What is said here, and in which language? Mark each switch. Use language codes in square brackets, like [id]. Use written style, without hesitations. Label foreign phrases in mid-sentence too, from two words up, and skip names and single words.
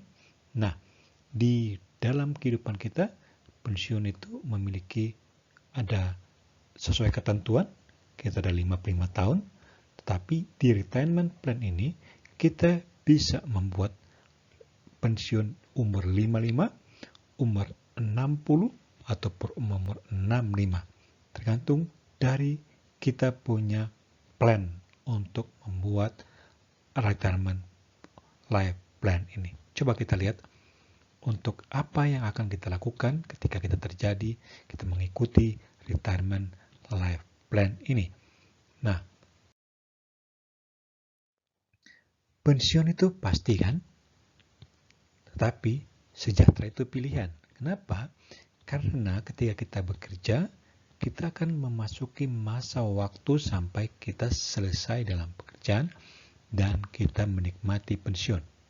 [id] Nah, di dalam kehidupan kita, pensiun itu memiliki ada sesuai ketentuan, kita ada 55 tahun, tetapi di [en] retirement plan [id] ini kita bisa membuat pensiun umur 55, umur 60, ataupun umur 65. Tergantung dari kita punya plan untuk membuat [en] retirement life plan [id] ini. Coba kita lihat untuk apa yang akan kita lakukan ketika kita mengikuti [en] retirement life plan [id] ini. Nah, pensiun itu pasti kan? Tetapi sejahtera itu pilihan. Kenapa? Karena ketika kita bekerja, kita akan memasuki masa waktu sampai kita selesai dalam pekerjaan dan kita menikmati pensiun.